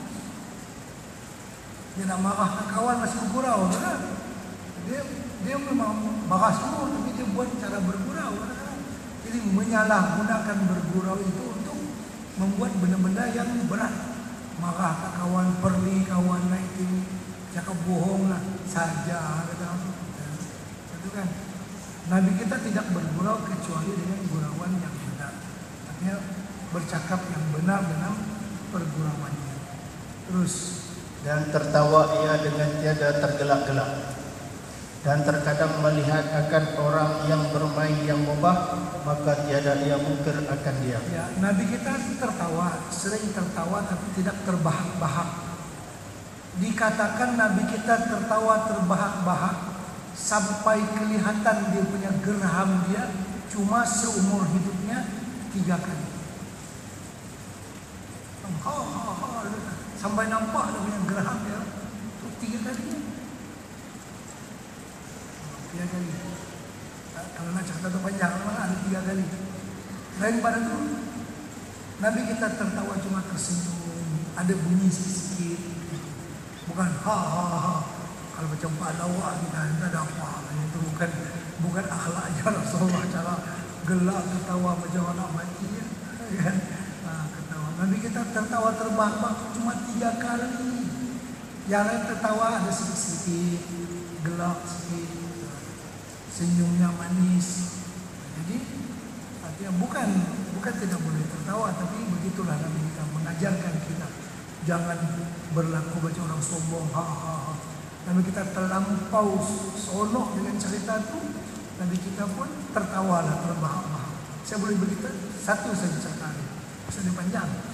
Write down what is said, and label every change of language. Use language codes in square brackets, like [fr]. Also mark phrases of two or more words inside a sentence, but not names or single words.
[ms] Dia nak marah kawan masih bergurau kan? Dia memang marah semua, tapi dia buat cara bergurau kan? Jadi menyalahgunakan bergurau itu untuk membuat benda-benda yang berat. Marah kawan, perli kawan naik tinggi, cakap bohong lah saja kata. Itu kan? Nabi kita tidak bergurau kecuali dengan gurauan yang benar. Artinya bercakap yang benar dalam pergurauannya. Terus dan tertawa ia dengan tiada tergelak-gelak, dan terkadang melihat akan orang yang bermain yang mubah, maka tiada ia mungkir akan dia. Ya, Nabi kita tertawa, sering tertawa tapi tidak terbahak-bahak. Dikatakan Nabi kita tertawa terbahak-bahak sampai kelihatan dia punya gerham dia cuma seumur hidupnya 3 kali. Sampai nampak dia punya gerham dia tu 3 kali. 3 kali. Kalau nak cerita tu panjang memang ada 3 kali. Lain pada tu Nabi kita tertawa cuma tersenyum, ada bunyi sikit-sikit. Bukan ha. Kalau macam pahlawan kita ada apa? Itu bukan akhlaknya Rasulullah cara gelak ketawa macam anak mati kan. Nabi kita tertawa terbahak-bahak cuma 3 kali. Yang lain tertawa ada sedikit-sedikit, gelak sedikit, senyumnya manis. Jadi artinya bukan tidak boleh tertawa, tapi begitulah Nabi kita mengajarkan kita jangan berlaku macam orang sombong. Nabi kita terlampau sonok dengan cerita itu Nabi kita pun tertawalah, terbahak-bahak. Saya boleh berita satu saja cerita ini, pasal dia panjang.